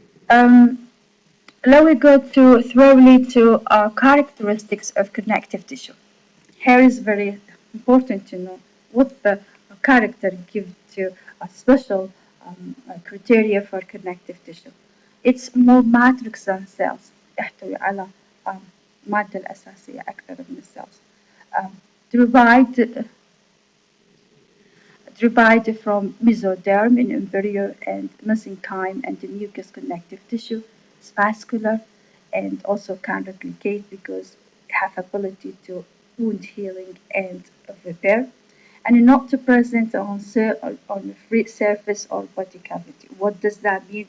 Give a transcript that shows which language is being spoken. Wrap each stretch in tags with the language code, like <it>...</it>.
<en>Um, Now we go to thoroughly to characteristics of connective tissue. Here is very important to know what the character gives to a special criteria for connective tissue. It's more matrix than cells.</en> <ar>يحتوي على المادة الأساسية أكثر من السيلز.</ar> <en>Um, derived derived from mesoderm in embryo and mesenchyme and the mucous connective tissue. It's vascular and also can replicate because it have ability to wound healing and repair, and not to present on the free surface or body cavity. What does that mean?</en>